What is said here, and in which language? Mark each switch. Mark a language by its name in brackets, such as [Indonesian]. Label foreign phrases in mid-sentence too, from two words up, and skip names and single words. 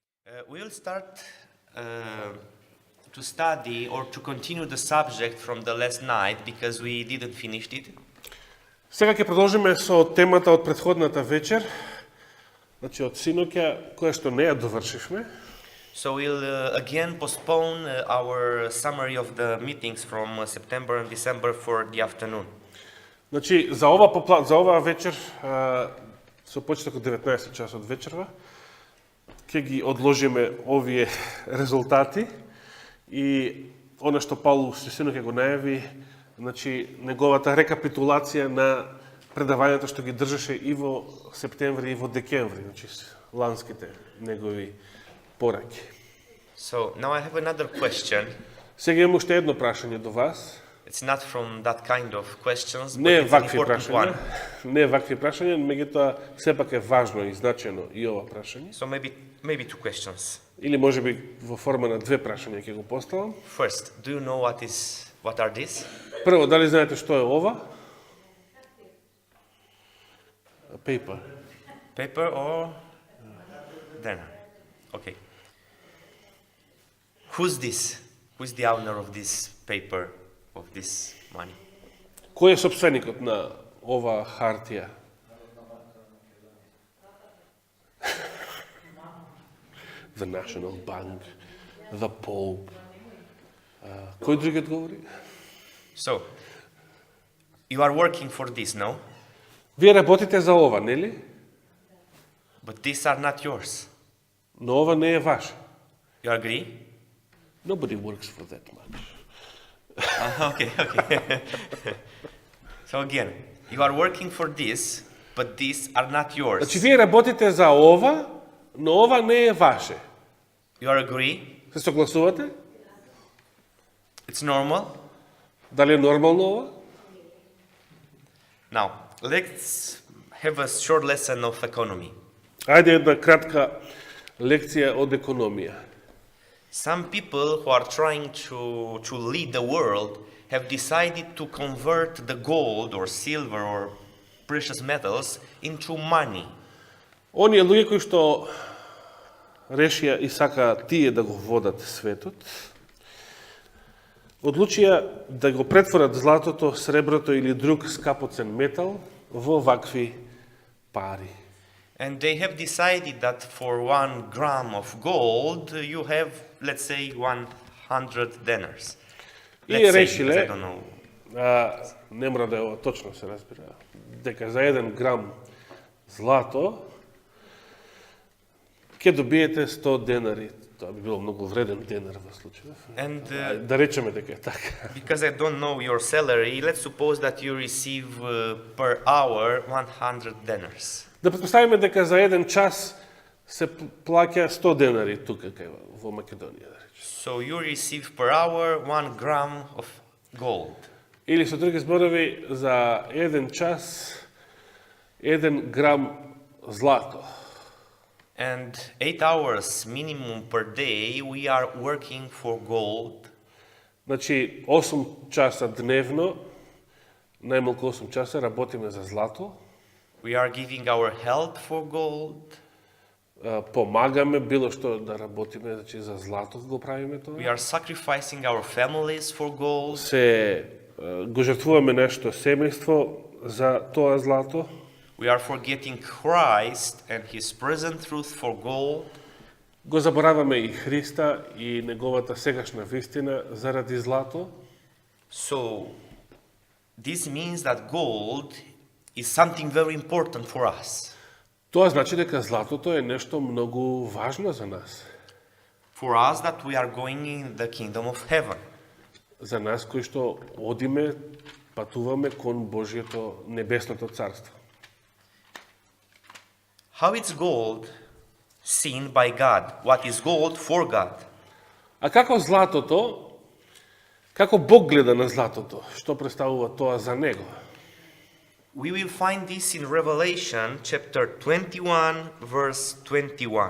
[English] We'll start to study or to continue the subject from the last night because we didn't finish it. [Macedonian] Сега ќе продолжиме со темата од претходната вечер, значи од синоќа, која што не ја довршивме. [English] So we'll again postpone our summary of the meetings from September and December for the afternoon. [Macedonian] Значи, за оваа вечер, со почеток од 19 часот вечерва, ќе ги одложиме овие резултати и она што Паулу синоќа го најави, значи неговата рекапитулација на предавањата што ги држеше и во септември и во декември, значи ланските негови пораки. [English] So now I have another question. [Macedonian] Сега имам уште едно прашање до вас. [English] It's not from that kind of questions, but [Macedonian] Не [English] it's an [Macedonian] вакви [English] important one. [Macedonian] прашања, не вакви прашања, меѓутоа сепак е важно и значено и ова прашање. [English] So maybe two questions. [Macedonian] Или можеби во форма на две прашања ќе го поставам. [English] First, do you know what are these? [Macedonian] Прво, дали знаете што е ова? [English] Paper. Paper or dinner? Okay. Who's this? Who's the owner of this paper, of this money? [Macedonian] Кој е сопственикот на ова хартија? [English] The National Bank, the Pope. [Macedonian] Кој другиот говори? [English] So, you are working for this, no? [Macedonian] Вие работите за ова, нели? [English] But these are not yours. [Macedonian] Но ова не е ваше. [English] You agree? Nobody works for that much. Okay. So again, you are working for this, but these are not yours. [Macedonian] Значи, вие работите за ова, но ова не е ваше. [English] You are agree? [Macedonian] Се согласувате? [English] It's normal? [Macedonian] Дали е нормално ова? [English] Now, let's have a short lesson of economy. [Macedonian] Ајде една кратка лекција од економија. [English] Some people who are trying to lead the world have decided to convert the gold or silver or precious metals into money. [Macedonian] Оние луѓе кои што решија и сакаат тие да го водат светот, одлучија да го претворат златото, среброто или друг скапоцен метал во вакви пари. [English] And they have decided that for 1 gram of gold, you have, let's say, 100 dinars. [Macedonian] И [English] Let's say, [Macedonian] решиле, [English] because I don't know. [Macedonian] не мора да е ова точно се разбира, дека за 1 грам злато ќе добиете 100 денари. Тоа би било многу вреден денар во случајов. [English] And [Macedonian] Да речеме дека е така. [English] because I don't know your salary, let's suppose that you receive per hour 100 dinars. [Macedonian] Да претпоставиме дека за 1 час се плаќа 100 денари тука кај во Македонија, да речеме. [English] So you receive per hour 1 gram of gold. [Macedonian] Или со други зборови, за 1 час 1 грам злато. [English] And 8 hours minimum per day, we are working for gold. [Macedonian] Значи, 8 часа дневно, најмалку 8 часа, работиме за злато, [English] We are giving our health for gold. [Macedonian] помагаме било што да работиме, значи за злато го правиме [English] We [Macedonian] тоа. [English] are sacrificing our families for gold. [Macedonian] Се го жртвуваме нашето семејство за тоа злато. [English] We are forgetting Christ and His present truth for gold. [Macedonian] Го забораваме и Христа и неговата сегашна вистина заради злато. [English] So, this means that gold is something very important for us. [Macedonian] Тоа значи дека златото е нешто многу важно за нас. [English] For us that we are going in the kingdom of heaven. [Macedonian] За нас кои што одиме, патуваме кон Божјото небесното царство. [English] How is gold seen by God? What is gold for God? [Macedonian] А како златото, како Бог гледа на златото? Што представува тоа за него? [English] We will find this in Revelation chapter 21, verse 21.